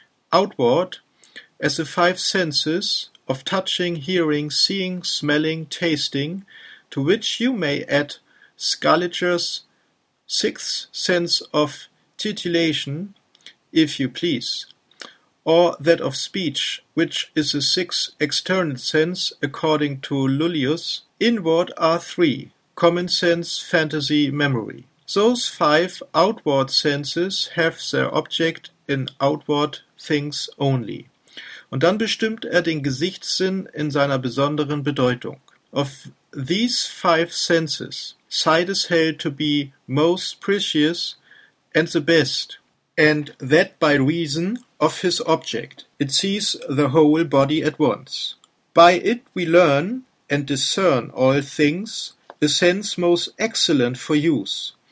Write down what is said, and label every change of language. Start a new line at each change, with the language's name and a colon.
English: Outward, as the five senses of touching, hearing, seeing, smelling, tasting, to which you may add Scaliger's sixth sense of titillation, if you please, or that of speech, which is the sixth external sense, according to Lullius, inward are three, common sense, fantasy, memory. Those five outward senses have their object in outward things only.
German: Und dann bestimmt er den Gesichtssinn in seiner besonderen Bedeutung.
English: Of these five senses, sight is held to be most precious and the best, and that by reason of his object. It sees the whole body at once. By it we learn and discern all things, the sense most excellent for use.